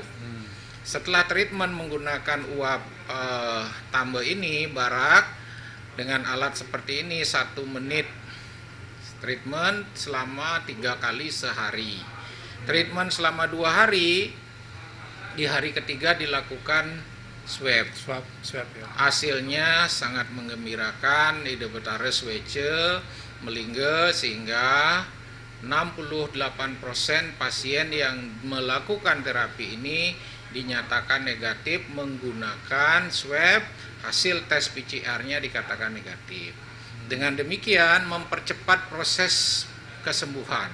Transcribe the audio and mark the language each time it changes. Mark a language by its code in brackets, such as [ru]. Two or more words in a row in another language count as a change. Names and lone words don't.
[id] Setelah treatment menggunakan uap tambah ini, barak dengan alat seperti ini 1 menit treatment selama 3 kali sehari. Treatment selama 2 hari, di hari ketiga dilakukan swab ya. Hasilnya sangat menggembirakan, [ban] ide betara swece melingge, [id] sehingga 68% pasien yang melakukan terapi ini dinyatakan negatif menggunakan swab, hasil tes PCR-nya dikatakan negatif. Dengan demikian mempercepat proses kesembuhan.